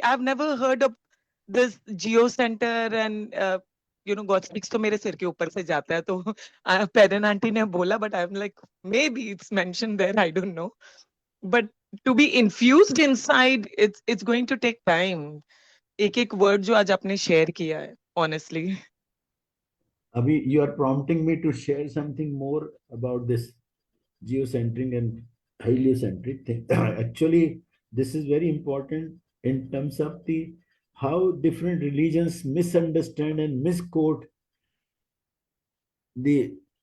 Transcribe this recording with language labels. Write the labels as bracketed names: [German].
[English] I've never heard of this Geo Center and, God speaks to [Hindi] मेरे सिर के ऊपर से जाता है तो पेरेंट आंटी ने बोला, [English] but I'm like, maybe it's mentioned there, I don't know. But to be infused inside, it's going to take time. [Hindi] एक एक word जो आज आपने share किया है, honestly. [English] Abhi, you are prompting me to share something more about this geocentric and heliocentric thing. Actually, this is very important in terms of the how different religions misunderstand and misquote the